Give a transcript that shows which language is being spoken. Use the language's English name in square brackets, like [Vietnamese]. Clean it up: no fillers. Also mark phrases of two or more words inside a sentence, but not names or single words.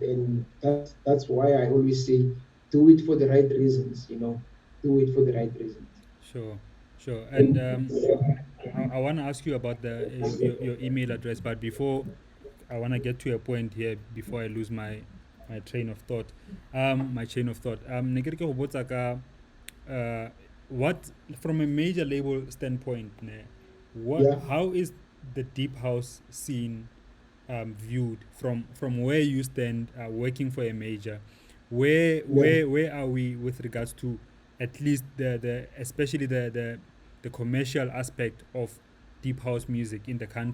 [English] And that's why I always say do it for the right reasons, do it for the right reasons. Sure, sure. And I want to ask you about your email address, but before I want to get to a point here before I lose my train of thought. My chain of thought. [Tswana] Ne ke re ke go botsa ka, [English] what from a major label standpoint, ne, what Yeah, how is the deep house scene viewed from where you stand working for a major? yeah, Where are we with regards to at least the especially the commercial aspect of deep house music in the country?